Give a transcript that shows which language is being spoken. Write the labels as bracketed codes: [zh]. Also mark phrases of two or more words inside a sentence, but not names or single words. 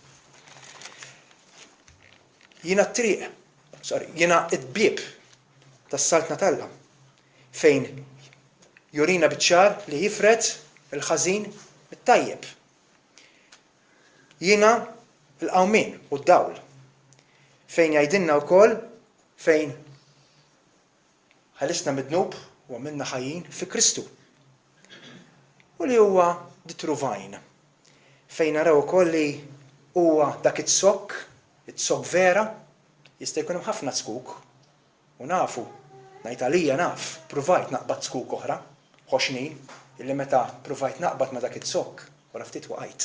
[mt] Jiena t-triq, jiena id-bieb tas-saltna tal-Alla fejn jurina biċ-ċar li jifred il-ħażin mit-tajjeb. Jiena l-qawmien u d-dawl fejn jgħidilna wkoll fejn ħalisna mid-dnub u għamilna ħajjin fi Kristu. U li huwa [en] the true vine. [mt] Fejn naraw ukoll li huwa dak it-sokk vera, jista' jkun hemm ħafna skuk. U nafu, ngħid għalija naf, pruvajt naqbad skuk oħra, ħoxnin, illi meta pruvajt naqbad ma dak it-sokk, wara ftit waqajt.